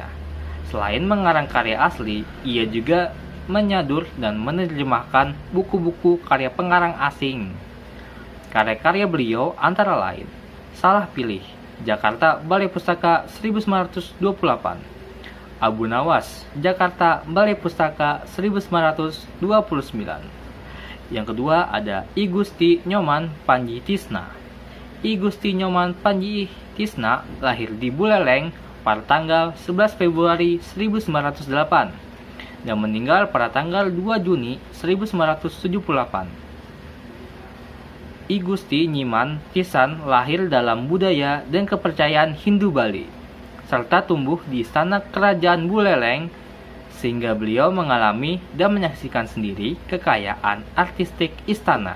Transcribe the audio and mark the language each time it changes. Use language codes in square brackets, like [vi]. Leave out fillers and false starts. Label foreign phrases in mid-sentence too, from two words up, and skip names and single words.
[id] Selain mengarang karya asli, ia juga menyadur dan menerjemahkan buku-buku karya pengarang asing. Karya-karya beliau antara lain Salah Pilih, Jakarta Balai Pustaka 1928, Abu Nawas, Jakarta Balai Pustaka 1929. Yang kedua ada I Gusti Nyoman Panji Tisna. I Gusti Nyoman Panji Tisna lahir di Buleleng pada tanggal 11 Februari 1908 dan meninggal pada tanggal 2 Juni 1978. I Gusti Nyiman Tisan lahir dalam budaya dan kepercayaan Hindu Bali serta tumbuh di istana kerajaan Buleleng, sehingga beliau mengalami dan menyaksikan sendiri kekayaan artistik istana.